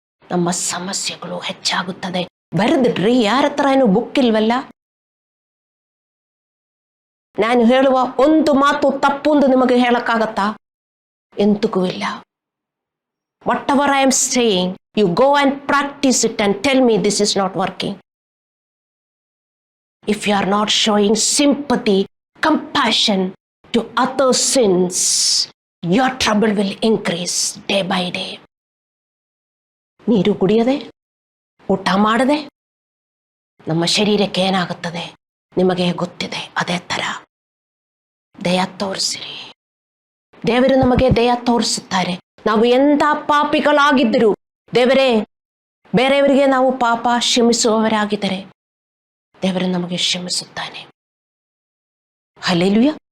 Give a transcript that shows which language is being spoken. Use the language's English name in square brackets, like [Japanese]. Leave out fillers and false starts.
[Kannada] ನಮ್ಮ ಸಮಸ್ಯೆಗಳು ಹೆಚ್ಚಾಗುತ್ತದೆ. ಬರೆದಿಡ್ರಿ. ಯಾರ ಹತ್ರ ಏನು ಬುಕ್ ಇಲ್ವಲ್ಲ? ನಾನು ಹೇಳುವ ಒಂದು ಮಾತು ತಪ್ಪು ಎಂದು ನಿಮಗೆ ಹೇಳಕ್ಕಾಗತ್ತಾ? ಎಂತಕ್ಕೂ ಇಲ್ಲ. [English] Whatever I am saying, you go and practise it and tell me this is not working. If you are not showing sympathy, compassion to other sins, your trouble will increase day by day. [Kannada] ನೀರು ಕುಡಿಯದೆ, ಊಟ ಮಾಡದೆ ನಮ್ಮ ಶರೀರಕ್ಕೆ ಏನಾಗುತ್ತದೆ ನಿಮಗೆ ಗೊತ್ತಿದೆ. ಅದೇ ತರ ದಯ ತೋರಿಸಿರಿ. ದೇವರು ನಮಗೆ ದಯ ತೋರಿಸುತ್ತಾರೆ. ನಾವು ಎಂಥ ಪಾಪಿಗಳಾಗಿದ್ದರು ದೇವರೇ, ಬೇರೆಯವರಿಗೆ ನಾವು ಪಾಪ ಕ್ಷಮಿಸುವವರಾಗಿದ್ದರೆ ದೇವರು ನಮಗೆ ಕ್ಷಮಿಸುತ್ತಾನೆ. ಹಲ್ಲೆಲೂಯ.